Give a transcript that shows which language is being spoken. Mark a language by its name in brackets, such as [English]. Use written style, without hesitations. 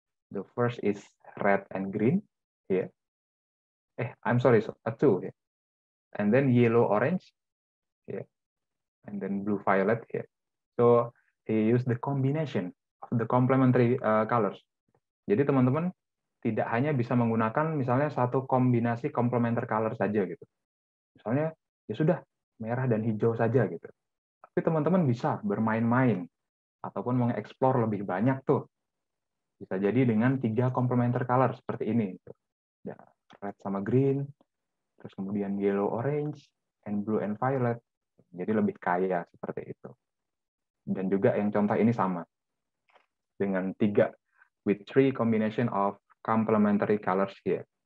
[English] The first is red and green here. I'm sorry, so 2 here. And then yellow orange here, and then blue violet here. So he used the combination of the complementary colors. [Indonesian] Jadi teman-teman tidak hanya bisa menggunakan misalnya satu kombinasi complementary color saja gitu. Misalnya ya sudah merah dan hijau saja gitu. Tapi teman-teman bisa bermain-main ataupun mengeksplor lebih banyak tuh. Bisa jadi dengan 3 complementary color seperti ini. Ya, red sama green, terus kemudian yellow orange, and blue and violet. Jadi lebih kaya seperti itu. Dan juga yang contoh ini sama. Dengan [English] 3 with 3 combination of complementary colors here.